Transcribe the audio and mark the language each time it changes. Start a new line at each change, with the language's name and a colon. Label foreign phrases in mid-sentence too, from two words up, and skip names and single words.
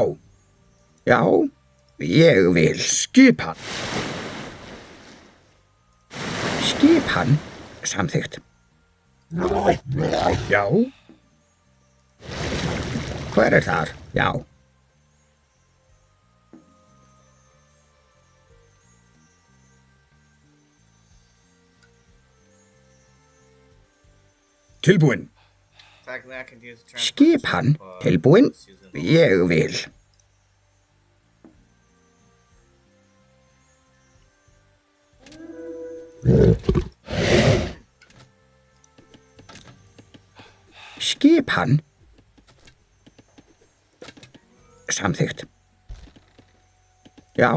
Icelandic: Já. Ég vil. Skipan. Skipan. Samþykkt. Já. Hver þar? Já. Tilbúin.
English: Technically I can use the transport
Icelandic: Skipan.
English: ship, but
Icelandic: Tilbúin.
English: let's use it.
Icelandic: Ég vil. Skipan. Samþykkt. Já.